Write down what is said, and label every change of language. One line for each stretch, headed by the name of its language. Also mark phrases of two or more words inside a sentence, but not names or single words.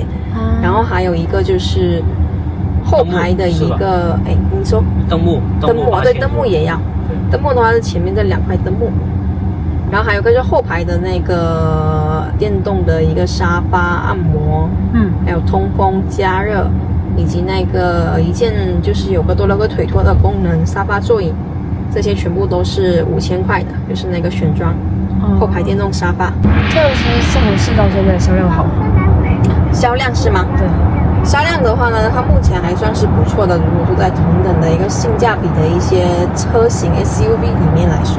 Chinese: 然後還有一個就是後排的一個，哎，你說燈幕對，燈幕也要。燈幕的話是前面這2塊燈幕。然後還有個就是後排的那個電動的一個沙發按摩，還有通風加熱，以及那個一鍵就是有個多了個腿托的功能，沙發座椅，這些全部都是5000塊的，就是那個選裝。后排电动沙发。这辆车上市到现在销量好吗？销量是吗？对。销量的话呢，它目前还算是不错的。如果说在同等的一个性价比的一些车型 SUV 里面来说，